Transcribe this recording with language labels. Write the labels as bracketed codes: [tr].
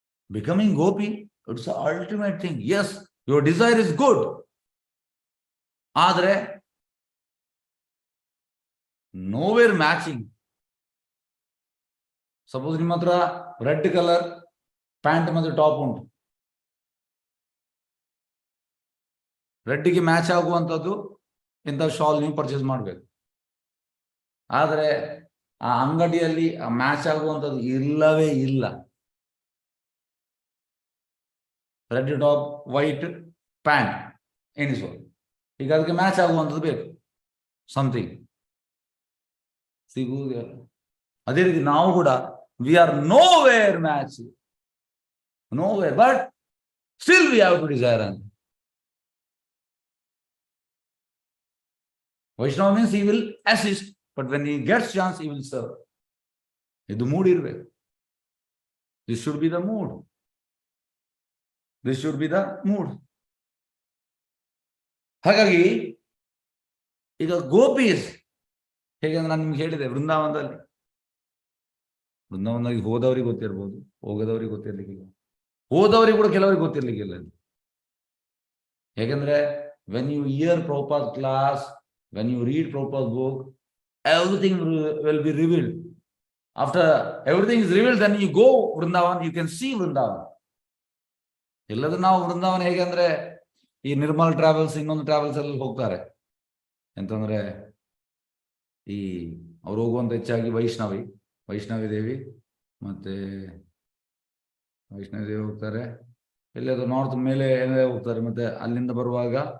[en] Becoming gopi, it's the ultimate thing. Yes, your desire is good. [kn] ಆದರೆ [en] nowhere matching. [kn] Suppose ನಿಮ್ಮ ಹತ್ರ red colour pant ಮತ್ತೆ top ಉಂಟು, ರೆಡ್ಗೆ match ಆಗುವಂಥದ್ದು ಇಂಥ ಶಾಲ್ ನೀವು ಪರ್ಚೇಸ್ ಮಾಡಬೇಕು. ಆದರೆ ಆ ಅಂಗಡಿಯಲ್ಲಿ ಮ್ಯಾಚ್ ಆಗುವಂಥದ್ದು ಇಲ್ಲವೇ ಇಲ್ಲ. ರೆಡ್ ಟಾಪ್ ವೈಟ್ ಪ್ಯಾಂಟ್ ಎಣಿಸುವ, ಈಗ ಅದಕ್ಕೆ ಮ್ಯಾಚ್ ಆಗುವಂಥದ್ದು ಬೇಕು, ಸಮಥಿಂಗ್ ಸಿಗುವುದೇ. ಅದೇ ರೀತಿ ನಾವು ಕೂಡ [en] We are nowhere match, nowhere, but still we have to desire ಅಂತ. Vaishnava means he will assist, but when he gets chance, he will serve. [kn] ಇದು ಮೂಡ್ ಇರ್ಬೇಕು. [en] This should be the mood. This should be the mood. [kn] ಹಾಗಾಗಿ ಈಗ ಗೋಪೀಸ್ ಹೇಗೆ ನಾನು ನಿಮ್ಗೆ ಹೇಳಿದೆ, ವೃಂದಾವನದಲ್ಲಿ ಹೋದವ್ರಿಗೆ ಗೊತ್ತಿರ್ಬೋದು, ಹೋಗದವ್ರಿಗೆ ಗೊತ್ತಿರ್ಲಿಕ್ಕಿಲ್ಲ. ಹೋದವ್ರಿಗೆ ಕೂಡ ಕೆಲವರಿಗೆ ಗೊತ್ತಿರ್ಲಿಕ್ಕಿಲ್ಲ. [en] ಹೇಗೆಂದ್ರೆ when you hear Prabhupada's class, when you read Prabhupada's book, everything will be revealed. After everything is revealed, then you go Vrindavan, you can see Vrindavan. [kn] ಇಲ್ಲದ್ರೆ ನಾವು ವೃಂದಾವನ ಹೇಗೆ ಅಂದ್ರೆ ಈ ನಿರ್ಮಲ್ ಟ್ರಾವೆಲ್ಸ್ ಇನ್ನೊಂದು ಟ್ರಾವೆಲ್ಸ್ ಅಲ್ಲಿ ಹೋಗ್ತಾರೆ ಎಂತಂದ್ರೆ ಈ ಅವ್ರು ಹೋಗುವಂತ ಹೆಚ್ಚಾಗಿ ವೈಷ್ಣವಿ ದೇವಿ ಮತ್ತೆ ವೈಷ್ಣವಿ ದೇವಿ ಹೋಗ್ತಾರೆ. ಎಲ್ಲಿಯಾದ್ರು ನಾರ್ತ್ ಮೇಲೆ ಹೋಗ್ತಾರೆ. ಮತ್ತೆ ಅಲ್ಲಿಂದ ಬರುವಾಗ